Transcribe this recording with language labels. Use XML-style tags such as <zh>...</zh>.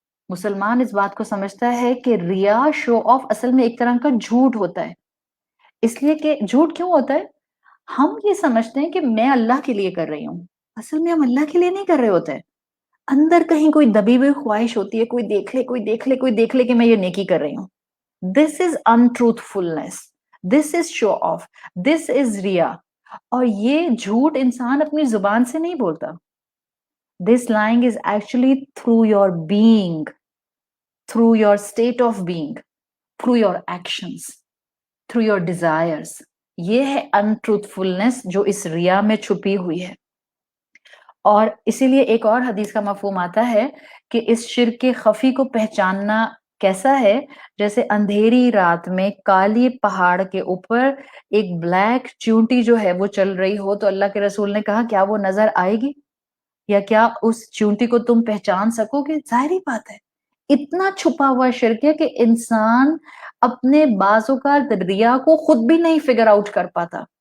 <ur>مسلمان اس بات کو سمجھتا ہے کہ ریا، شو آف، اصل میں ایک طرح کا جھوٹ ہوتا ہے. اس لیے کہ جھوٹ کیوں ہوتا ہے؟ ہم یہ سمجھتے ہیں کہ میں اللہ کے لیے کر رہی ہوں، اصل میں ہم اللہ کے لیے نہیں کر رہے ہوتے ہیں. اندر کہیں کوئی دبی ہوئی خواہش ہوتی ہے، کوئی دیکھ لے، کوئی دیکھ لے، کوئی دیکھ لے کہ میں یہ نیکی کر رہی ہوں.</ur> <en>This is untruthfulness, this is show off, this is ریا.</en> <ur>اور یہ جھوٹ انسان اپنی زبان سے نہیں بولتا.</ur> <en>This lying is actually through your being, through your state of being, through your actions, through your desires.</en> <ur>یہ ہے untruthfulness جو اس ریا میں چھپی ہوئی ہے. اور اسی لیے ایک اور حدیث کا مفہوم آتا ہے کہ اس شرک خفی کو پہچاننا کیسا ہے؟ جیسے اندھیری رات میں کالی پہاڑ کے اوپر ایک بلیک چونٹی جو ہے وہ چل رہی ہو، تو اللہ کے رسول نے کہا کیا وہ نظر آئے گی؟ یا کیا اس چونٹی کو تم پہچان سکو گے؟ ظاہری بات ہے، اتنا چھپا ہوا شرک ہے کہ انسان اپنے بعض اوقات ریا کو خود بھی نہیں فگر آؤٹ کر پاتا.</ur>